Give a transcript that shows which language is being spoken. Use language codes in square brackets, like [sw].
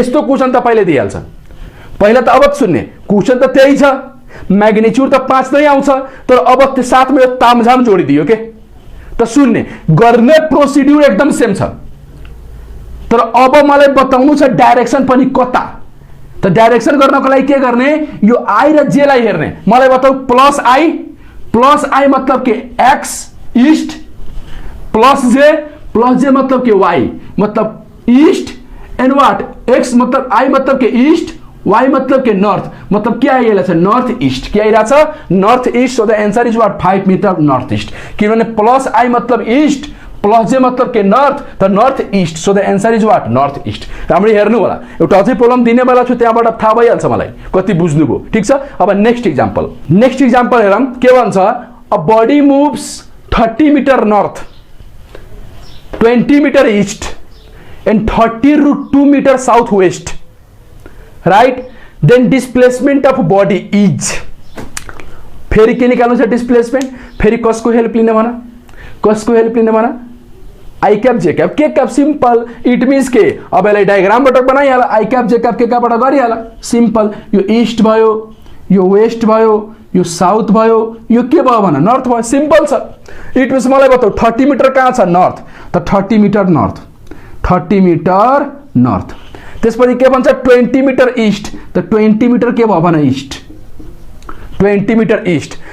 [ne] यस्तो क्वेशन तपाईले दिइहाल्छ। पहिला त अब सुन्ने क्वेशन त त्यही छ, म्याग्निट्युड त 5 नै आउँछ, तर अब त्यो साथमा यो तामझाम जोडिदियो के? त सुन्ने गर्ने प्रोसिड्युर एकदम सेम छ, तर अब मलाई बताउनु छ डाइरेक्सन पनि कता। त डाइरेक्सन गर्नको लागि के गर्ने? यो आई र जे लाई हेर्ने। मलाई बताऊ प्लस आई मतलब के? एक्स ईस्ट, प्लस जे मतलब के? वाई मतलब ईस्ट, एन्ड व्हाट? एक्स मतलब आई मतलब के? ईस्ट, वाई मतलब के? नॉर्थ। मतलब क्या आइरहेछ? North east. के आइरहेछ? North east. [en] So the answer is what? [ne] 5 metre north east. किनभने प्लस आई मतलब ईस्ट, प्लस जे मतलब के? नॉर्थ, त north east. [en] So the answer is what? [ne] North east. राम्ररी हेर्नु होला। एउटा अझै प्रब्लम दिने बेला छु, त्यहाँबाट थाहा भइहाल्छ मलाई कति बुझ्नुभयो। ठीक छ। अब नेक्स्ट एक्जाम्पल हेरौँ। के भन्छ? [en] A body moves 30 metre north 20 metre east and 30√2 meter southwest, right? Then displacement of body is, [ne] फेरि के निकाल्नु छ डिस्प्लेसमेन्ट, फेरि कसको हेल्प लिने भन, कसको हेल्प लिने भन, I cap J cap K cap, simple. It means के अब यसलाई डायग्रामबाट बनाइहाल, आई क्याप जे क्याप के क्यापबाट गरिहाल, सिम्पल. यो ईस्ट भयो, यो वेस्ट भयो, यो साउथ भयो, यो के भयो भन, नर्थ भयो, सिम्पल छ. इट मिन्स मलाई बताऊ 30 मिटर कहाँ छ, नर्थ, त 30 मिटर नर्थ, 30 मिटर नर्थ. त्यसपछि के भन्छ 20 मिटर ईस्ट, त 20 मिटर के भयो भन, ईस्ट, 20 मिटर ईस्ट.